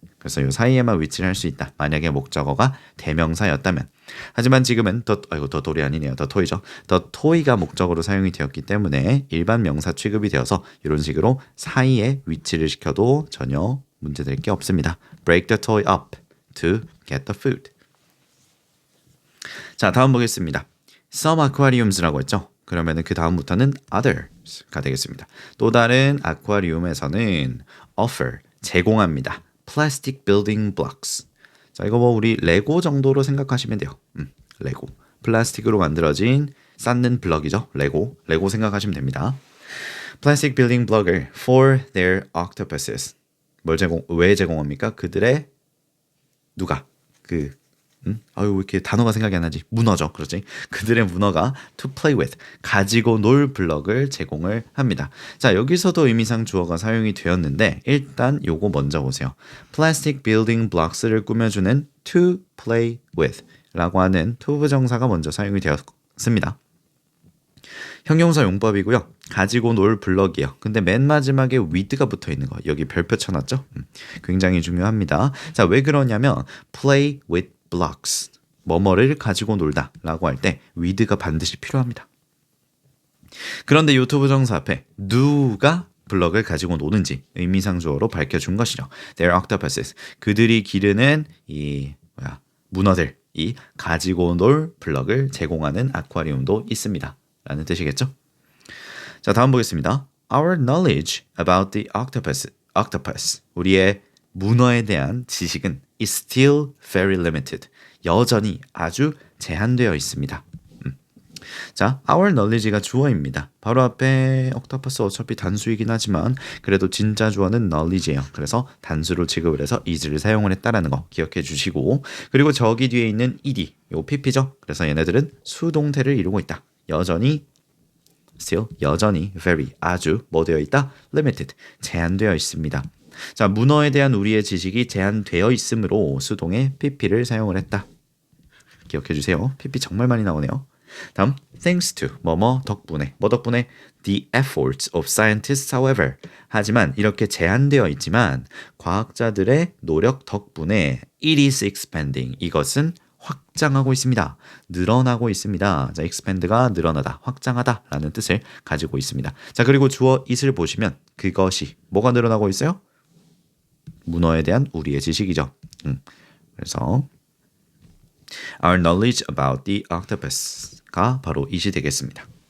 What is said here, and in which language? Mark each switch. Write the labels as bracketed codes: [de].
[ko] 그래서 이 사이에만 위치를 할 수 있다. 만약에 목적어가 대명사였다면. 하지만 지금은 더 돌이 아니네요. 더 토이죠. 더 토이가 목적어로 사용이 되었기 때문에 일반 명사 취급이 되어서 이런 식으로 사이에 위치를 시켜도 전혀 문제될 게 없습니다. [en] Break the toy up to get the food. [ko] 자, 다음 보겠습니다. Some aquariums라고 했죠. 그러면 그 다음부터는 others가 되겠습니다. 또 다른 아쿠아리움에서는 offer 제공합니다. [en] Plastic building blocks. [ko] 자, 이거 우리 레고 정도로 생각하시면 돼요. 레고. 플라스틱으로 만들어진 쌓는 블럭이죠. 레고 생각하시면 됩니다. [en] Plastic building block을 for their octopuses. [ko] 왜 제공합니까? 그들의 누가? 왜 이렇게 단어가 생각이 안 나지? 문어죠. 그렇지? 그들의 문어가 [en] to play with, [ko] 가지고 놀 블럭을 제공을 합니다. 자, 여기서도 의미상 주어가 사용이 되었는데 일단 요거 먼저 보세요. [en] Plastic building blocks [ko] 를 꾸며주는 [en] to play with [ko] 라고 하는 to 부정사가 먼저 사용이 되었습니다. 형용사 용법이고요. 가지고 놀 블럭이요. 근데 맨 마지막에 with가 붙어 있는 거. 여기 별표 쳐놨죠? 굉장히 중요합니다. 자, 왜 그러냐면 [en] play with blocks [ko] 뭐뭐를 가지고 놀다 라고 할 때 with가 반드시 필요합니다. 그런데 요 to 부정사 앞에 누가 블럭을 가지고 노는지 의미상 주어로 밝혀준 것이죠. [en] Their octopuses [ko] 그들이 기르는 문어들이 가지고 놀 블럭을 제공하는 아쿠아리움도 있습니다 라는 뜻이겠죠. 자, 다음 보겠습니다. [en] Our knowledge about the octopus [ko] 우리의 문어에 대한 지식은 [en] is still very limited. [ko] 여전히 아주 제한되어 있습니다. 자, our knowledge가 주어입니다. 바로 앞에 octopus 어차피 단수이긴 하지만 그래도 진짜 주어는 knowledge예요. 그래서 단수로 취급을 해서 is를 사용을 했다라는 거 기억해 주시고 그리고 저기 뒤에 있는 ed, 요 pp죠. 그래서 얘네들은 수동태를 이루고 있다. 여전히 still, 여전히 very, 아주 뭐 되어 있다? limited, 제한되어 있습니다. 자, 문어에 대한 우리의 지식이 제한되어 있으므로 수동의 pp를 사용을 했다. 기억해 주세요. pp 정말 많이 나오네요. 다음 [en] thanks to [ko] 뭐뭐 덕분에 뭐 덕분에 [en] the efforts of scientists however [ko] 하지만 이렇게 제한되어 있지만 과학자들의 노력 덕분에 [en] it is expanding [ko] 이것은 확장하고 있습니다. 늘어나고 있습니다. 자, expand가 늘어나다, 확장하다 라는 뜻을 가지고 있습니다. 자, 그리고 주어 it을 보시면 그것이 뭐가 늘어나고 있어요? 문어에 대한 우리의 지식이죠. [en] 그래서 Our knowledge about the octopus가 바로 it이 되겠습니다.